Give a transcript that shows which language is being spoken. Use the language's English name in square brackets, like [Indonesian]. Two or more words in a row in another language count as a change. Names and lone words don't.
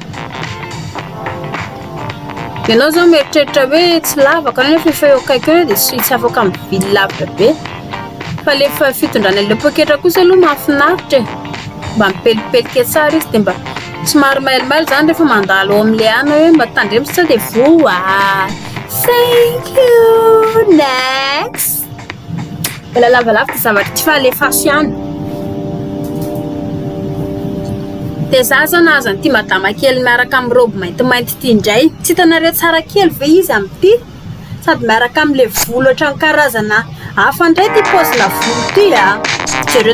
[Malagasy] ianao zao mieritreritra hoe tsy lavaka nefa efa eo akaiky eo de tsy afaka mividy lavitra be fa lefa fitondrana le poketra kosa aloha mahafinaritra mba mipelipelika tsara izy de mba somary mailimay zany rehefa mandalo ao amin'le ana hoe mba tandremo sa de voa [English] thank you next [Malagasy] mbola lavalava ty zavatra ty fa alefaso ihany de za zao nahazo an'ity madama kely miaraka amin'ny robe maintimainty ty indray tsy hitanareo tsara kely ve izy am'ty sady miaraka am'le volo ohatrany karazana hafa ndray ty pozina volo ty jereo